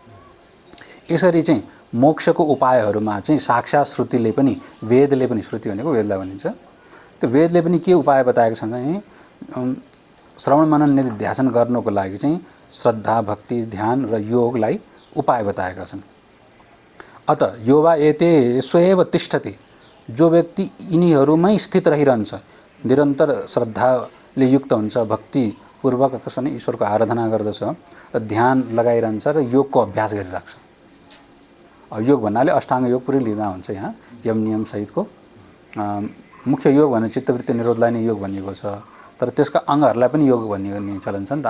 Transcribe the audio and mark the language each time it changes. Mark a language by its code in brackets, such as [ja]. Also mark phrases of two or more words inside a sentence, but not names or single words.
[ne] यसरी चाहिँ मोक्षको उपायहरूमा चाहिँ साक्षात् श्रुतिले पनि, वेदले पनि, श्रुति भनेको वेदलाई भनिन्छ, त्यो वेदले पनि के उपाय बताएको छ भने श्रवण मनन निधिध्यासन गर्नको लागि चाहिँ श्रद्धा, भक्ति, ध्यान र योगलाई उपाय बताएका छन्। [sa] अत योवा एते स्वयं तिष्ठति, [ne] जो व्यक्ति यिनीहरूमै स्थित रहिरहन्छ, निरन्तर श्रद्धाले युक्त हुन्छ, भक्तिपूर्वक कसरी ईश्वरको आराधना गर्दछ, र ध्यान लगाइरहन्छ र योगको अभ्यास गरिराख्छ। योग भन्नाले अष्टाङ्ग योग पुरै लिँदा हुन्छ। यहाँ यम नियम सहितको मुख्य योग भने चित्तवृत्ति निरोधलाई नै योग भनिएको छ, तर त्यसका अङ्गहरूलाई पनि योग भन्ने चलन छ नि त।